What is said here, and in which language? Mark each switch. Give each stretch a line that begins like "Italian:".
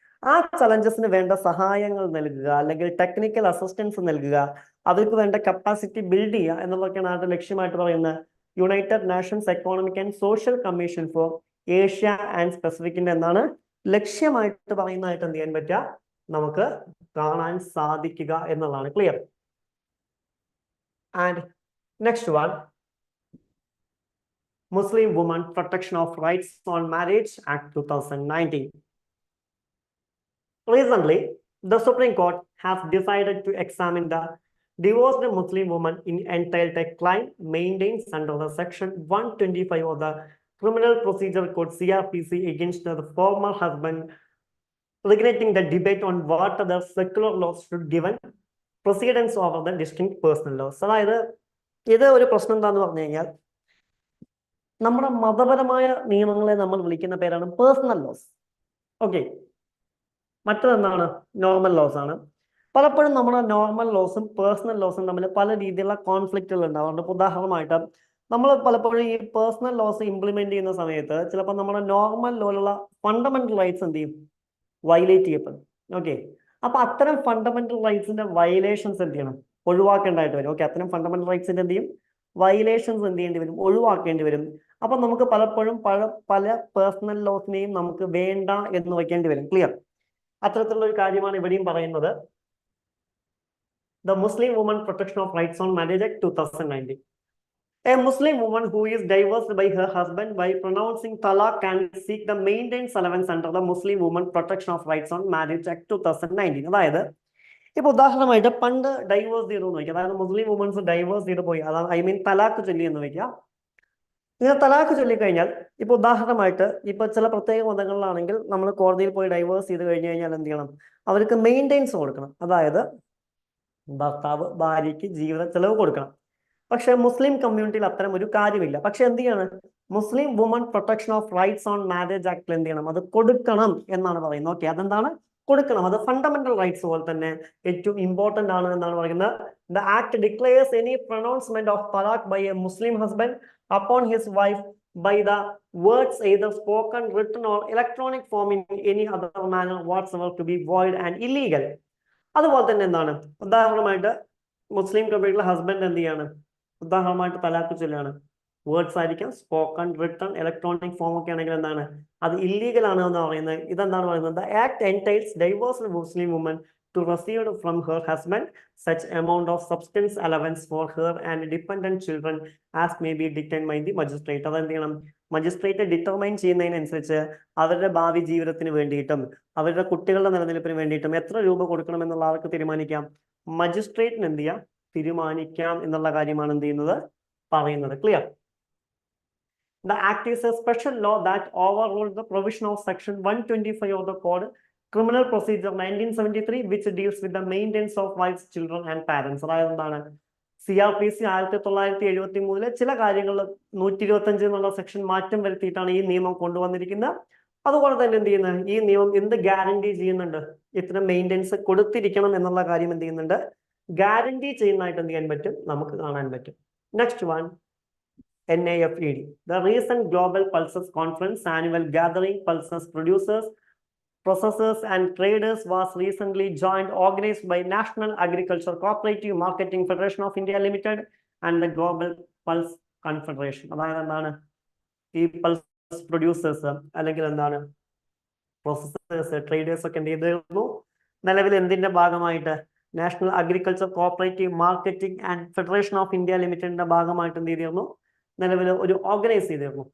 Malayalam: ആ ചലഞ്ചസിന് വേണ്ട സഹായങ്ങൾ നൽകുക, അല്ലെങ്കിൽ ടെക്നിക്കൽ അസിസ്റ്റൻസ് നൽകുക, അവർക്ക് വേണ്ട കപ്പാസിറ്റി ബിൽഡ് ചെയ്യുക എന്നുള്ളതൊക്കെയാണ് അതിന്റെ ലക്ഷ്യമായിട്ട് പറയുന്നത്. United Nations economic and social commission for Asia and പസഫിക്കിന്റെ എന്താണ് ലക്ഷ്യമായിട്ട് പറയുന്നതായിട്ട് എന്ത് ചെയ്യാൻ പറ്റുക, നമുക്ക് കാണാൻ സാധിക്കുക എന്നുള്ളതാണ്. Clear?
English: And next one, Muslim Women Protection of Rights on Marriage Act 2019. Recently, the Supreme Court has decided to examine the divorced Muslim woman in entitled a claim maintains under the Section 125 of the Criminal Procedure Code CRPC against the former husband, regulating the debate on what other secular laws should given precedence over the distinct personal laws.
Malayalam: അതായത് ഇത് ഒരു പ്രശ്നം എന്താന്ന് പറഞ്ഞു കഴിഞ്ഞാൽ, നമ്മുടെ മതപരമായ നിയമങ്ങളെ നമ്മൾ വിളിക്കുന്ന പേരാണ് personal loss. Okay, മറ്റതെന്താണ്? Normal loss ആണ്. പലപ്പോഴും നമ്മുടെ നോർമൽ ലോസും പേഴ്സണൽ ലോസും തമ്മിൽ പല രീതിയിലുള്ള കോൺഫ്ലിക്റ്റുകൾ ഉണ്ടാവാറുണ്ട്. ഉദാഹരണമായിട്ട് നമ്മൾ പലപ്പോഴും ഈ പേഴ്സണൽ ലോസ് ഇംപ്ലിമെന്റ് ചെയ്യുന്ന സമയത്ത് ചിലപ്പോൾ നമ്മുടെ നോർമൽ ലോയിലുള്ള ഫണ്ടമെന്റൽ റൈറ്റ്സ് എന്ത് ചെയ്യും, വയലേറ്റ് ചെയ്യപ്പെടും. ഓക്കെ, അപ്പൊ അത്തരം ഫണ്ടമെന്റൽ റൈറ്റ്സിന്റെ വയലേഷൻസ് എന്ത് ചെയ്യണം, ഒഴിവാക്കേണ്ടതായിട്ട് വരും. ഓക്കെ, അത്തരം ഫണ്ടമെന്റൽ റൈറ്റ്സിന്റെ എന്ത് ചെയ്യും, വയലേഷൻസ് എന്ത് ചെയ്യേണ്ടി വരും, ഒഴിവാക്കേണ്ടി വരും. അപ്പൊ നമുക്ക് പലപ്പോഴും പല പേഴ്സണൽ ലോസിനെയും നമുക്ക് വേണ്ട എന്ന് വയ്ക്കേണ്ടി വരും. ക്ലിയർ? അത്തരത്തിലുള്ള ഒരു കാര്യമാണ് ഇവിടെയും പറയുന്നത്. The Muslim woman protection of rights on marriage act 2019.
English: A Muslim woman who is divorced by her husband by pronouncing talaq can seek the maintenance allowance under the Muslim Women Protection of Rights on Marriage Act 2019.
Malayalam: അതായത് ഇപ്പൊ ഉദാഹരണമായിട്ട് പണ്ട് diverse ചെയ്തു എന്ന് വയ്ക്കുക, അതായത് മുസ്ലിം women's diverse ചെയ്ത് പോയി, അതാണ് ഐ മീൻ തലാക്ക് ചൊല്ലി എന്ന് വയ്ക്കുക. ഇങ്ങനെ തലാക്ക് ചൊല്ലിക്കഴിഞ്ഞാൽ ഇപ്പൊ ഉദാഹരണമായിട്ട് ഇപ്പൊ ചില പ്രത്യേക മതങ്ങളിലാണെങ്കിൽ നമ്മൾ കോടതിയിൽ പോയി ഡൈവേഴ്സ് ചെയ്ത് കഴിഞ്ഞു കഴിഞ്ഞാൽ എന്ത് ചെയ്യണം, അവർക്ക് മെയിൻ്റെനൻസ് കൊടുക്കണം, അതായത് ഭർത്താവ് ഭാര്യയ്ക്ക് ജീവിത ചെലവ് കൊടുക്കണം. പക്ഷെ മുസ്ലിം കമ്മ്യൂണിറ്റിയിൽ അത്തരം ഒരു കാര്യമില്ല. പക്ഷെ എന്ത് ചെയ്യാണ്, മുസ്ലിം woman protection of rights on marriage ആക്ടിൽ എന്ത് ചെയ്യണം, അത് കൊടുക്കണം എന്നാണ് പറയുന്നത്. ഓക്കെ, അതെന്താണ് കൊടുക്കണം, അത് ഫണ്ടമെന്റൽ റൈറ്റ്സ് പോലെ തന്നെ ഏറ്റവും ഇമ്പോർട്ടന്റ് ആണ് എന്നാണ് പറയുന്നത്.
English: The act declares any pronouncement of talaq by a Muslim husband upon his wife by the words either spoken, written or electronic form in any other manner whatsoever to be void and illegal.
Malayalam: അതുപോലെ തന്നെ എന്താണ്, ഉദാഹരണമായിട്ട് മുസ്ലിം കമ്മ്യൂണിറ്റിയിലെ husband എന്ത് ചെയ്യാണ്, ഉദാഹരണമായിട്ട് തലാഖ് ചൊല്ലാണ്, words ആയിരിക്കാം, spoken, written, electronic form ഒക്കെ ആണെങ്കിൽ എന്താണ്, അത് ഇല്ലീഗൽ ആണ് എന്ന് പറയുന്നത്. ഇതെന്താണ് പറയുന്നത്,
English: The act entails divorced Muslim woman to receive from her husband such amount of substance allowance for her and dependent children as may be determined by the magistrate.
Malayalam: അതെന്ത് ചെയ്യണം, മജിസ്ട്രേറ്റ് ഡിറ്റർമൈൻ ചെയ്യുന്നതിനനുസരിച്ച് അവരുടെ ഭാവി ജീവിതത്തിന് വേണ്ടിയിട്ടും അവരുടെ കുട്ടികളുടെ നിലനിൽപ്പിന് വേണ്ടിയിട്ടും എത്ര രൂപ കൊടുക്കണം എന്നുള്ള ആൾക്ക് തീരുമാനിക്കാം, മജിസ്ട്രേറ്റിന് എന്ത് ചെയ്യാം, തീരുമാനിക്കാം എന്നുള്ള കാര്യമാണ് എന്ത് ചെയ്യുന്നത്, പറയുന്നത്. Clear?
English: The act is a special law that overruled the provision of section 125 of the code Criminal Procedure 1973 which deals with the maintenance of wives, children and parents.
Malayalam: അതായത് എന്താണ്, CRPC 1973 ചില കാര്യങ്ങളിൽ 125 എന്നുള്ള സെക്ഷൻ മാറ്റം വരുത്തിയിട്ടാണ് ഈ നിയമം കൊണ്ടുവന്നിരിക്കുന്നത്. അതുപോലെ തന്നെ എന്ത് ചെയ്യുന്നത്, ഈ നിയമം എന്ത് ഗ്യാരണ്ടി ചെയ്യുന്നുണ്ട്, ഇത്തരം മെയിൻ്റെനൻസ് കൊടുത്തിരിക്കണം എന്നുള്ള കാര്യം എന്ത് ചെയ്യുന്നുണ്ട്, ഗ്യാരണ്ടി ചെയ്യുന്നതായിട്ട് എന്ത് ചെയ്യാൻ പറ്റും, നമുക്ക് കാണാൻ പറ്റും.
English: Next one, NAFED. The recent Global Pulses Conference annual gathering pulses producers, processors and traders was recently organized by National Agriculture Cooperative Marketing Federation of India Limited and the Global Pulse Confederation.
Malayalam: അതായത് എന്താണ്, ഈ pulse producers അല്ലെങ്കിൽ എന്താണ് processors, traders ഒക്കെ എന്ത് ചെയ്തിരുന്നു, നിലവിൽ എന്തിന്റെ ഭാഗമായിട്ട്, national agriculture cooperative marketing and federation of India ലിമിറ്റഡിന്റെ ഭാഗമായിട്ട് എന്ത് ചെയ്തിരുന്നു, നിലവിൽ ഒരു ഓർഗനൈസ് ചെയ്തിരുന്നു.